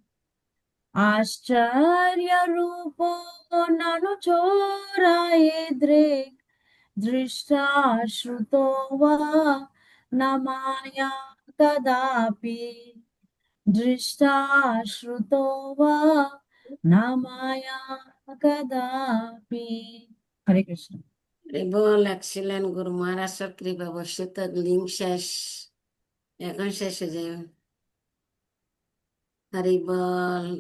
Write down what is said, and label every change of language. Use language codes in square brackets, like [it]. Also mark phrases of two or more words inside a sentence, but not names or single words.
[sa] आश्चर्यरूपो ननु चोरैद्रिक् दृष्टा श्रुतो वा न माया कदापि दृष्टा श्रुतो वा न माया कदापि। हरे कृष्ण। [bn] হরি বল, এক্সিলেন্ট, গুরু মহারাজের কৃপা বর্ষিত, লিঙ্ক শেষ, এখন শেষ হয়ে যাবে। হরি বল,